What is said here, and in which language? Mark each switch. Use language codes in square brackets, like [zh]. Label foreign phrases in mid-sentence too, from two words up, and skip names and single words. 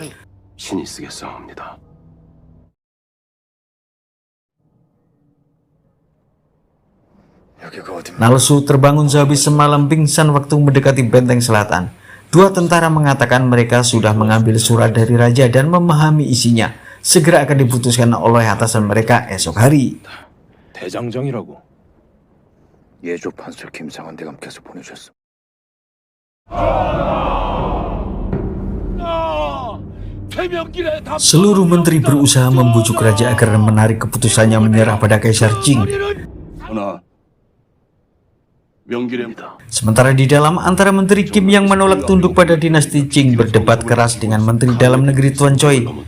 [id] Nalsu terbangun sehabis semalam pingsan waktu mendekati benteng selatan. Dua tentara mengatakan mereka sudah mengambil surat dari raja dan memahami isinya. Segera akan diputuskan oleh atasan mereka esok hari. [ko] 대장정이라고 예조 판서 김상환대감께서 보내주셨습니다. [id] Seluruh menteri berusaha membujuk raja agar menarik keputusannya menyerah pada Kaisar Qing. Sementara di dalam, antara Menteri Kim yang menolak tunduk pada dinasti Qing berdebat keras dengan Menteri Dalam Negeri Tuan Choi.